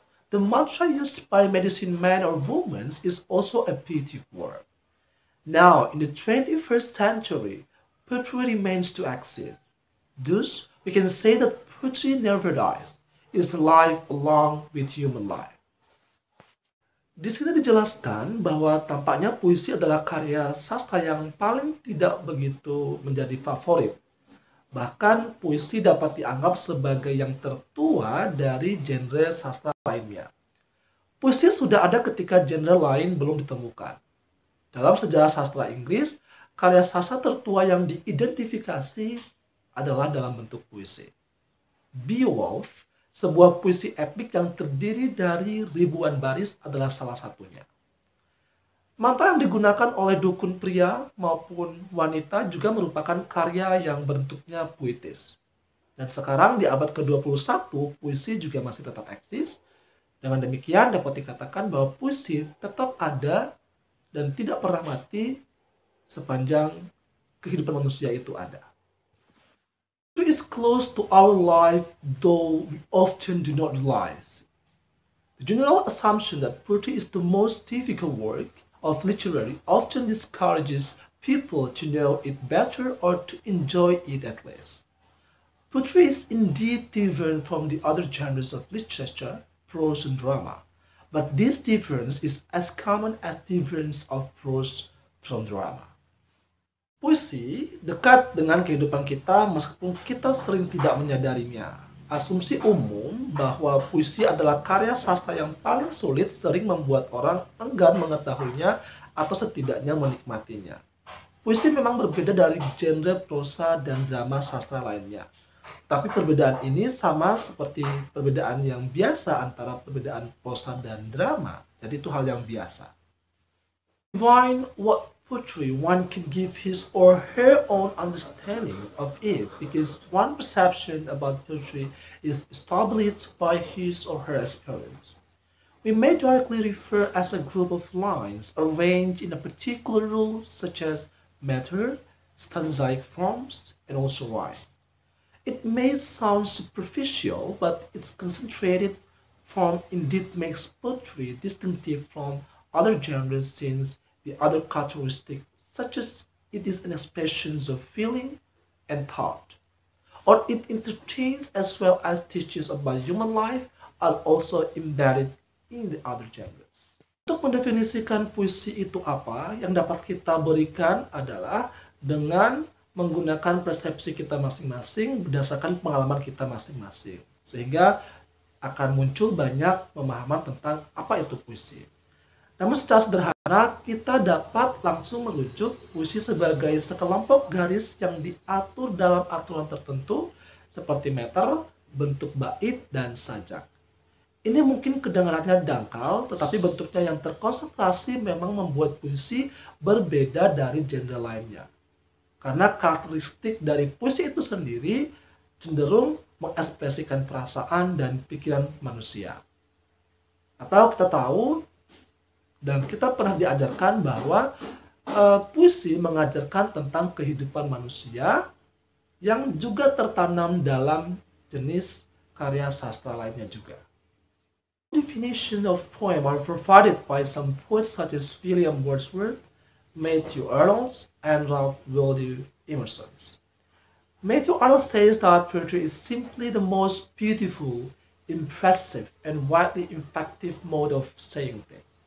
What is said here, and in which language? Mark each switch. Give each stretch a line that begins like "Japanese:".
English: The mantra used by medicine men or women is also a poetic work. Now, in the 21st century, poetry remains to exist. Thus, we can say that poetry never dies. It is alive along with human life.
Indonesian: Di sini dijelaskan bahwa tampaknya puisi adalah karya sastra yang paling tidak begitu menjadi favorit. Bahkan puisi dapat dianggap sebagai yang tertua dari genre sastra lainnya. Puisi sudah ada ketika genre lain belum ditemukan. Dalam sejarah sastra Inggris, karya sastra tertua yang diidentifikasi adalah dalam bentuk puisi. Beowulf, sebuah puisi epik yang terdiri dari ribuan baris, adalah salah satunya. Mantra yang digunakan oleh dukun pria maupun wanita juga merupakan karya yang bentuknya puitis. Dan sekarang di abad ke-21, puisi juga masih tetap eksis. Dengan demikian dapat dikatakan bahwa puisi tetap ada dan tidak pernah mati sepanjang kehidupan manusia itu ada.
English: It is close to our life, though we often do not realize. The general assumption that poetry is the most difficult work of literature often discourages people to know it better or to enjoy it at least. Poetry is indeed different from the other genres of literature, prose and drama, but this difference is as common as difference of prose from drama.
Indonesian: Puisi dekat dengan kehidupan kita meskipun kita sering tidak menyadarinya. Asumsi umum bahwa puisi adalah karya sastra yang paling sulit sering membuat orang enggan mengetahuinya atau setidaknya menikmatinya. Puisi memang berbeda dari genre prosa dan drama sastra lainnya. Tapi perbedaan ini sama seperti perbedaan yang biasa antara perbedaan prosa dan drama. Jadi itu hal yang biasa.
English: Define what poetry, one can give his or her own understanding of it because one perception about poetry is established by his or her experience. We may directly refer as a group of lines arranged in a particular rule such as meter, stanzaic forms, and also rhyme. It may sound superficial, but its concentrated form indeed makes poetry distinctive from other genres since the other characteristics, such as it is an expression of feeling and thought, or it entertains as well as teaches about human life, are also embedded in the other genres.
Indonesian: Untuk mendefinisikan puisi itu apa, yang dapat kita berikan adalah dengan menggunakan persepsi kita masing-masing berdasarkan pengalaman kita masing-masing, sehingga akan muncul banyak pemahaman tentang apa itu puisi. Namun secara sederhana, kita dapat langsung merujuk puisi sebagai sekelompok garis yang diatur dalam aturan tertentu seperti meter, bentuk bait, dan sajak. Ini mungkin kedengarannya dangkal, tetapi bentuknya yang terkonsentrasi memang membuat puisi berbeda dari genre lainnya. Karena karakteristik dari puisi itu sendiri cenderung mengekspresikan perasaan dan pikiran manusia. Atau kita tahu, dan kita pernah diajarkan bahwa puisi mengajarkan tentang kehidupan manusia yang juga tertanam dalam jenis karya sastra lainnya juga.
English: Definition of poem are provided by some poets such as William Wordsworth, Matthew Arnold, and Ralph Waldo Emerson. Matthew Arnold says that poetry is simply the most beautiful, impressive, and widely effective mode of saying things.